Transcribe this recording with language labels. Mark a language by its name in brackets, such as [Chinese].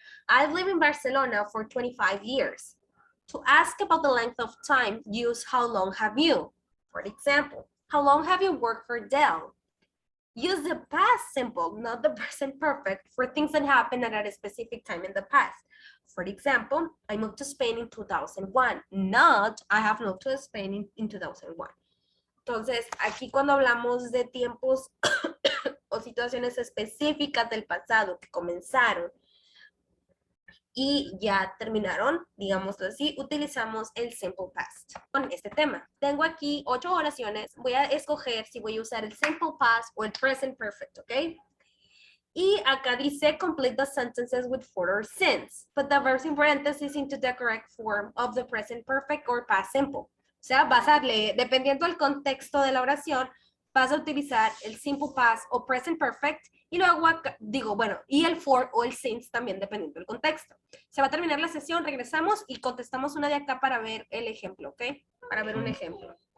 [English] I've lived in Barcelona for 25 years. To ask about the length of time, use how long have you? For example, how long have you worked for Dell? Use the past simple, not the present perfect, for things that happened at a specific time in the past. For example, I moved to Spain in 2001, not I have moved to Spain in 2001. [Spanish] Entonces, aquí cuando hablamos de tiempos o situaciones específicas del pasado que comenzaron y ya terminaron, digámoslo así, utilizamos el simple past con este tema. Tengo aquí 8 oraciones, voy a escoger si voy a usar el simple past o el present perfect, ¿ok? Y acá dice [English] complete the sentences with for or since. Put the verbs in parentheses into the correct form of the present perfect or past simple. [Spanish] O sea, vas a leer, dependiendo del contexto de la oración, vas a utilizar el simple past o present perfect y luego acá, digo, bueno, y el for o el since también dependiendo del contexto. Se va a terminar la sesión, regresamos y contestamos una de acá para ver el ejemplo, ¿ok? Para ver un ejemplo.